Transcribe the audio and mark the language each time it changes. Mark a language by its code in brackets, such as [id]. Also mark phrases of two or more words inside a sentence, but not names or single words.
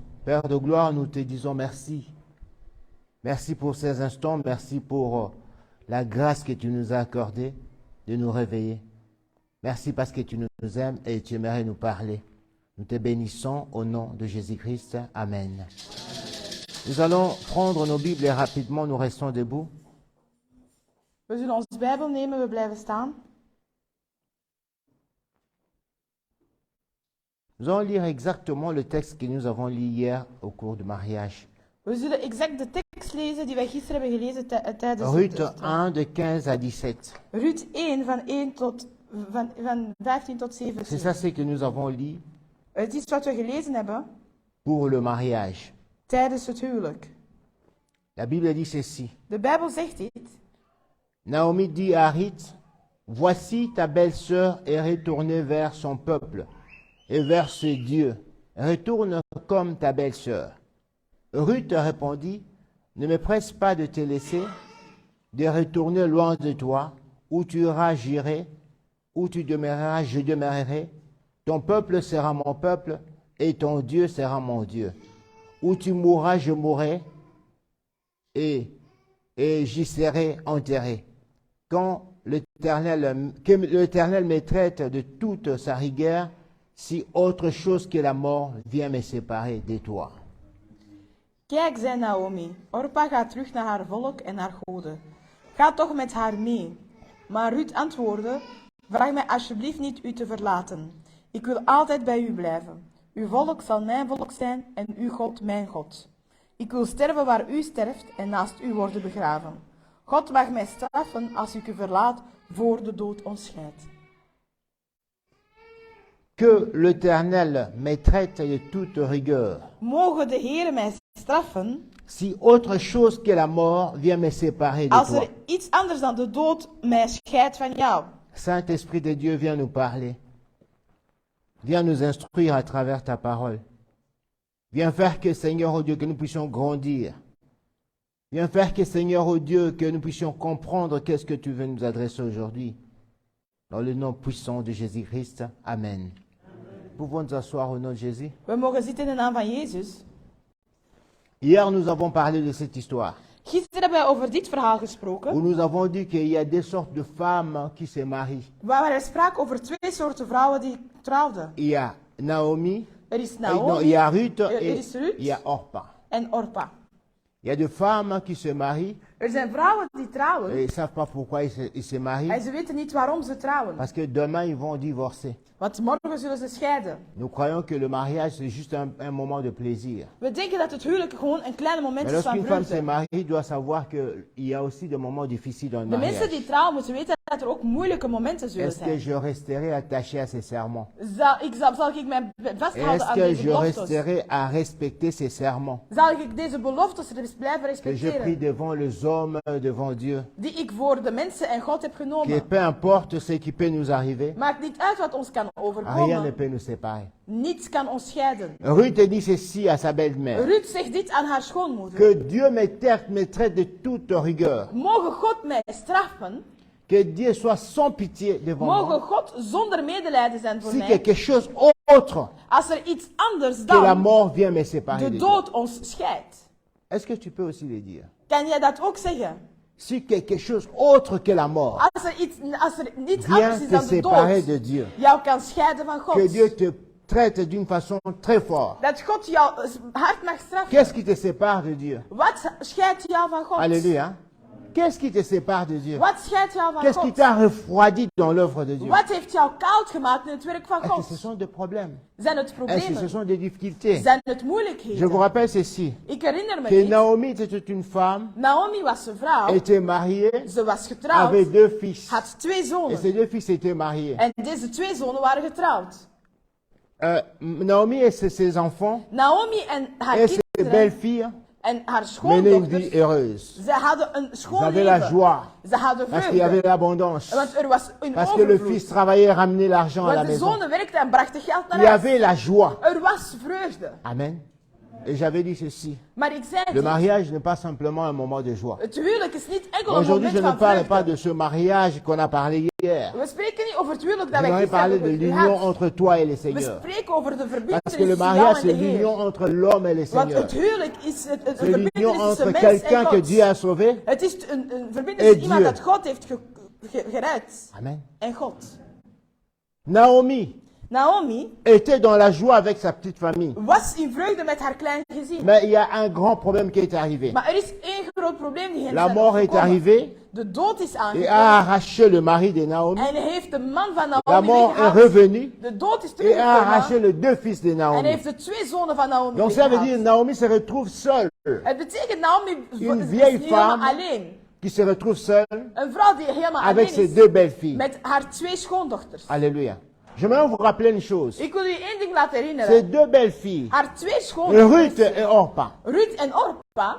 [fr] Père de gloire, nous te disons merci. Merci pour ces instants, merci pour la grâce que tu nous as accordée de nous réveiller. Merci parce que tu nous aimes et tu aimerais nous parler. Nous te bénissons au nom de Jésus-Christ. Amen. Nous allons prendre nos Bibles et rapidement nous restons debout. [nl] We zullen ons Bijbel nemen, we blijven staan. [fr] Nous allons lire exactement le texte que nous avons lu hier au cours du mariage. [nl] We zullen exact de tekst lezen die wij gisteren hebben gelezen tijdens Ruth het [fr] 1 de 15 à 17. [nl] Ruth 1 van 15 tot [fr] C'est ça 17. ce que nous avons lu [nl] Het is wat we gelezen hebben [fr] pour le mariage. [nl] tijdens het huwelijk. [fr] La Bible dit ceci. [nl] De Bijbel zegt dit. [fr] Naomi dit à Ruth, voici ta belle-sœur est retournée vers son peuple et vers ce Dieu. Retourne comme ta belle-sœur. Ruth répondit, ne me presse pas de te laisser, de retourner loin de toi, où tu iras, j'irai, où tu demeureras, je demeurerai. Ton peuple sera mon peuple et ton Dieu sera mon Dieu. Où tu mourras, je mourrai et j'y serai enterré. Que l'Éternel me traite de toute sa rigueur, si autre chose que la mort vient me séparer de toi. [nl] Kijk, zei Naomi, Orpa gaat terug naar haar volk en haar goden. Ga toch met haar mee. Maar Ruth antwoordde, vraag mij alsjeblieft niet u te verlaten. Ik wil altijd bij u blijven. Uw volk zal mijn volk zijn en uw God mijn God. Ik wil sterven waar u sterft en naast u worden begraven. God mag mij straffen als ik u verlaat voor de dood ons scheidt. [fr] Que l'Éternel me traite de toute rigueur, [nl] Mogen de Heere mij straffen [fr] si autre chose que la mort vient me séparer de [nl] als [fr] toi. [nl] er iets anders dan de dood mij scheidt van jou. [fr] Saint-Esprit de Dieu, viens nous parler. Viens nous instruire à travers ta parole. Viens faire que, Seigneur, oh Dieu, que nous puissions grandir. Viens faire que, Seigneur, oh Dieu, que nous puissions comprendre qu'est-ce que tu veux nous adresser aujourd'hui. Dans le nom puissant de Jésus-Christ. Amen. Pouvons nous asseoir au nom de Jésus. [nl] We mogen zitten in de naam van Jezus. [fr] Hier, nous avons parlé de cette histoire. [nl] Gisteren hebben wij over dit verhaal gesproken, [fr] Où nous avons dit qu'il y a des sortes de femmes qui se marient. [nl] waar wij spraken over twee soorten vrouwen die trouwden. [fr] Il y a Naomi, [nl] Er is [fr] non, il Naomi y a Ruth [nl] er [fr] et [nl] is Ruth [fr] il y a Orpa. [nl] en Orpa. [fr] Il y a des femmes qui se marient [nl] Er zijn vrouwen die [fr] et [nl] trouwen [fr] ils ne savent pas pourquoi ils se marient. [nl] en ze weten niet waarom ze trouwen. [fr] Parce que demain, ils vont divorcer. [nl] Want morgen zullen ze scheiden. [fr] Nous croyons que le mariage, c'est juste un moment de plaisir. [nl] We denken dat het huwelijk gewoon een klein moment [fr] Mais [nl] is van [fr] lorsqu'une femme se [nl] vreugde. [fr] marie, doit savoir qu'il y a aussi des moments difficiles dans le [nl] De mensen [fr] mariage. [nl] die trouwen moeten weten dat er ook moeilijke momenten zullen [fr] Est-ce que [nl] zijn. [fr] je resterai attaché à ces serments? [nl] Zal ik mij vasthouden [fr] Est-ce [nl] aan [fr] que [nl] deze [fr] je [nl] beloftes? [fr] resterai à respecter ces serments [nl] Zal ik deze beloftes blijven [fr] que je prie [nl] respecteren? [fr] devant les hommes, devant Dieu? [nl] Die ik voor de mensen en God heb [fr] Que [nl] genomen. [fr] peu importe ce qui peut nous arriver, [nl] Maakt niet uit wat ons kan [fr] rien ne [nl] overkomen. [fr] peut nous séparer. [nl] Niets kan ons scheiden. [fr] Ruth dit ceci à sa belle-mère. [nl] Ruth zegt dit aan haar schoonmoeder. [fr] Que Dieu me traite de toute rigueur. [nl] Mogen God mij straffen? [fr] Que Dieu soit sans pitié devant [nl] Mogen [fr] moi. [nl] God zonder medelijden zijn voor [fr] Si [nl] mij? [fr] quelque chose autre [nl] Als er iets anders [fr] que la [nl] dan [fr] mort vient me séparer de de toi. [nl] dood ons scheidt. [fr] Est-ce que tu peux aussi le dire? [nl] Kan jij dat ook zeggen? [fr] Si quelque chose autre que la mort [nl] Als er niets [fr] vient [nl] anders is [fr] te [nl] dan de [fr] séparer de [nl] dood [fr] Dieu, [nl] jou kan scheiden van [fr] que [nl] God. [fr] Dieu te traite d'une façon très forte. [nl] Dat God jou hard mag straffen. [fr] Qu'est-ce qui te sépare de Dieu? [nl] Wat scheidt jou van God? [fr] Alléluia. Qu'est-ce qui te sépare de Dieu? [nl] Wat scheidt jou van [fr] Qu'est-ce qui [nl] God? [fr] t'a refroidi dans l'œuvre de Dieu? [nl] Wat heeft jou koud gemaakt in het werk van [fr] Est-ce que [nl] God? [fr] ce sont des problèmes? [nl] Zijn het [fr] Est-ce que ce [nl] problemen? [fr] sont des difficultés? [nl] Zijn het [fr] Je vous [nl] moeilijkheden? [fr] rappelle ceci, [nl] Ik herinner me [fr] que [nl] dit. [fr] Naomi était une femme, [nl] Naomi was een vrouw. [fr] était mariée, [nl] Ze was getrouwd. [fr] avait 2 fils. [nl] Had 2 [fr] Et [nl] zonen. [fr] ces 2 fils étaient mariés. [nl] En deze 2 zonen waren getrouwd. [fr] Naomi et ses enfants [nl] Naomi en haar [fr] et ses [nl] kinderen [fr] belles-filles [nl] en haar [fr] menaient une vie [nl] schoondochters, [fr] heureuse. [nl] ze hadden een [fr] Ils [nl] schoon [fr] avaient la [nl] leven. [fr] joie, [nl] Ze hadden [fr] parce qu'il y avait [nl] vreugde. [fr] l'abondance, [nl] Want er was een [fr] parce que le fils [nl] overvloed. [fr] travaillait et ramenait l'argent à la [nl] Want de [fr] maison. [nl] zonen werkten en brachten geld [fr] Il [nl] naar [fr] y [nl] huis. [fr] avait la joie. [nl] Er was vreugde. [fr] Amen. Et j'avais dit ceci, [nl] Maar ik zei [fr] le [nl] dit, [fr] mariage n'est pas simplement un moment de joie. [nl] het huwelijk is niet enkel een [fr] Aujourd'hui, [nl] moment [fr] je ne [nl] van [fr] parle pas [nl] vreugde. [fr] de ce mariage qu'on a parlé hier. [nl] We spreken niet over het huwelijk dat [fr] Je [nl] wij [fr] voudrais [nl] gisteren [fr] parler de [nl] hebben [fr] l'union [nl] gehad. [fr] entre toi et le [nl] We [fr] Seigneur. [nl] spreken over de [fr] Parce que [nl] verbintenis [fr] le [nl] tussen jou [fr] mariage, [nl] en de [fr] c'est l'union [nl] Heer. [fr] entre l'homme et le [nl] Want [fr] Seigneur. [nl] het huwelijk is een [fr] C'est [nl] verbintenis [fr] l'union [nl] tussen [fr] entre [nl] mens [fr] quelqu'un [nl] en [fr] que [nl] God. [fr] Dieu a sauvé. [nl] Het is een [fr] Et [nl] verbintenis met iemand [fr] Dieu. [nl] dat God heeft gered. Amen. En God. [fr] Naomi Naomi était dans la joie avec sa petite famille. [nl] was in vreugde met haar klein gezin. [fr] Mais il y a un grand problème qui est arrivé. [nl] Maar er is één groot probleem die hen [fr] La [nl] zijn [fr] mort est [nl] overkomen. [fr] arrivée [nl] De dood is [fr] et a [nl] aangekomen. [fr] arraché le mari de Naomi. [nl] En heeft de man van [fr] La [nl] Naomi [fr] mort est [nl] weggehaald. [fr] revenue [nl] De dood is [fr] et a arraché [nl] teruggekomen. [fr] les 2 fils de [nl] En [fr] Naomi. [nl] heeft de 2 zonen van Naomi [fr] Donc ça veut dire [nl] weggehaald. [fr] Naomi se retrouve seule. [nl] Het betekent Naomi [fr] Une [nl] is [fr] vieille [nl] niet helemaal [fr] femme [nl] alleen. [fr] Qui se retrouve seule [nl] Een vrouw die helemaal [fr] avec [nl] alleen [fr] ses [nl] is. [fr] 2 belles filles. [nl] Met haar 2 schoondochters. [fr] Alléluia. J'aimerais vous rappeler une chose. [nl] Ik wil u één ding laten [fr] Ces [nl] herinneren. [fr] 2 belles filles, [nl] Haar 2 Ruth schoondochters, [fr] et Orpa, [nl] Ruth en Orpa,